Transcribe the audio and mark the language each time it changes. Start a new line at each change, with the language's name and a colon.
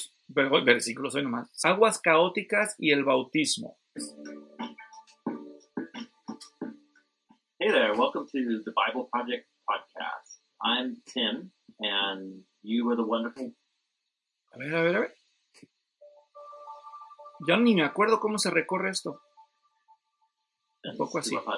Spanish: Versículos hoy nomás. Aguas caóticas y el bautismo.
English: Hey there, welcome to the Bible Project podcast. I'm Tim, and you are the wonderful...
Spanish: A ver. Ya ni me acuerdo cómo se recorre esto. Un poco así.